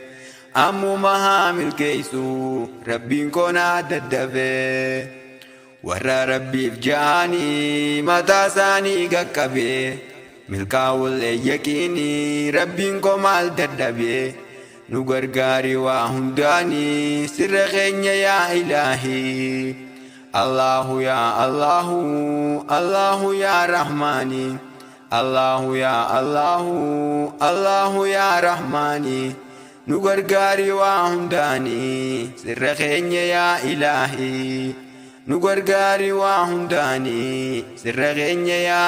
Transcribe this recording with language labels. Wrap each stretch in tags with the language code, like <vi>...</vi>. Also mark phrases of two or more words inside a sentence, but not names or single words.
<om>Ammuma haa milkeessu rabbiin koonaa daddafee. Warra rabbiif ja'anii mataa isaanii qaqqabee. Milkaa'ul yaqiini rabbiin koo maal dadhabee. Nu gargaari waa hundaani sirra keenya yaa Ilaahi.</om> <ar>الله يا الله، الله يا رحمان. الله يا الله، الله يا رحمان.</ar> <om>Nu gargaari waa hundaani sirra keenya yaa Ilaahi. Nu gargaari waa hundaani sirra keenya yaa</om>